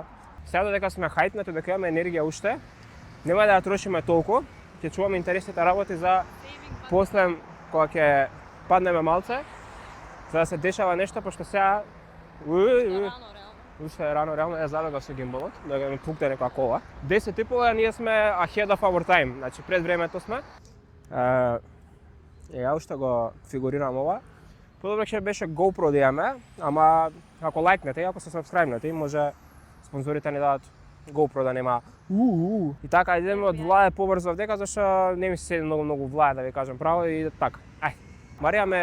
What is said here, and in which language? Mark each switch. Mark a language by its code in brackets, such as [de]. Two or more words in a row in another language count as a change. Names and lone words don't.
[mk] Сега додека сме хајтнати, дека имаме енергија уште, нема да ја трошиме толку, ќе чуваме интересните работи за после кога ќе паднеме малце, за да се дешава нешто, пошто сега уште е рано, реално ја забегав со гимбалот, да ми пукне некоја кола. [en] 10:30 [mk] ние сме [en] ahead of our time, [mk] значи пред времето сме. Ја уште го фигурирам ова. Подобро ќе беше GoPro да имаме, ама ако лајкнете и ако се сабскрајбнете, може спонзорите ни дадат GoPro да нема И така идеме од Влае побрзо дека зашто не ми се многу Влае да ви кажам право и така.